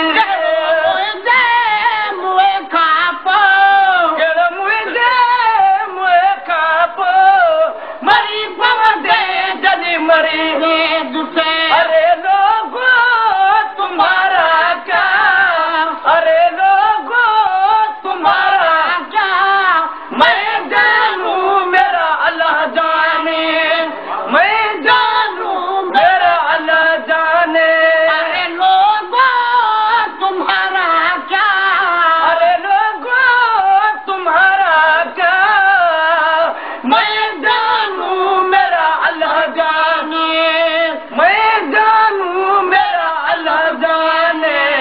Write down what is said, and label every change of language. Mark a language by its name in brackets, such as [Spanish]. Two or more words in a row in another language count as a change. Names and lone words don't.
[Sindhi] ڪهڙو منهنجي منهن کان پوءِ، ڪهڙو منهنجي منهن کان پوءِ، مري پوندي جڏهن مري ويندس. [Urdu] اري لوگو تمهارا ڪيا، اري لوگو تمهارا ڪيا. میں جانوں میرا اللہ جانے، میں جانوں میرا اللہ جانے. اري لوگو تمهارا ڪيا. اري لوگو تمهارا ڪيا، میں جانوں میرا اللہ جانے، میں جانوں میرا اللہ جانے.